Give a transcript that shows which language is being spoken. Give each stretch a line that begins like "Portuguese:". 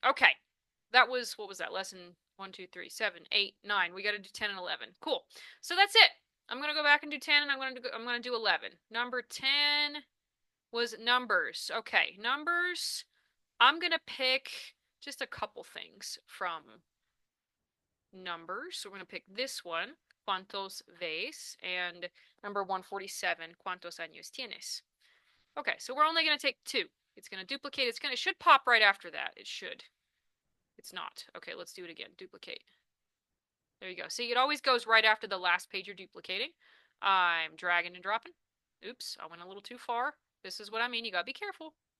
English: Okay, that was, what was that, lesson 1, 2, 3, 7, 8, 9. We got to do 10 and 11. Cool. So that's it. I'm going to go back and do 10, and I'm going to do 11. Number 10 was numbers. Okay, numbers. I'm going to pick just a couple things from numbers. So we're going to pick this one,
Spanish: ¿cuántos ves?
English: And number 147,
Spanish: ¿cuántos años tienes?
English: Okay, so we're only going to take 2. It's going to duplicate. It should pop right after that. It should. It's not. Okay, let's do it again. Duplicate. There you go. See, it always goes right after the last page you're duplicating. I'm dragging and dropping. Oops, I went a little too far. This is what I mean. You gotta be careful.